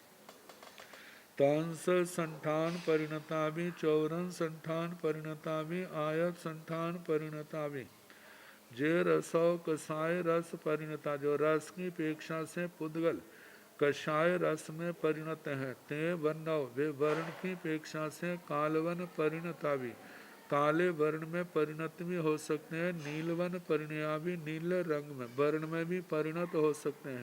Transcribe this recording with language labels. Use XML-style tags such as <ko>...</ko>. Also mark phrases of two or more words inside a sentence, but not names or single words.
<pka>तंस संठान परिणता भी चौरन संठान परिणता भी आयत संठान परिणता भी जे रसो कसाय रस परिणता</pka> <hi>जो रस की अपेक्षा से पुद्गल कषाय रस में परिणत है।</hi> <pka>ते वन्नव</pka> <hi>वे वर्ण की अपेक्षा से</hi> <pka>कालवन परिणता भी</pka> <hi>काले वर्ण में परिणत भी हो सकते हैं।</hi> <pka>नीलवन परिणया भी</pka> <hi>नीले रंग में वर्ण में भी परिणत हो सकते हैं।</hi>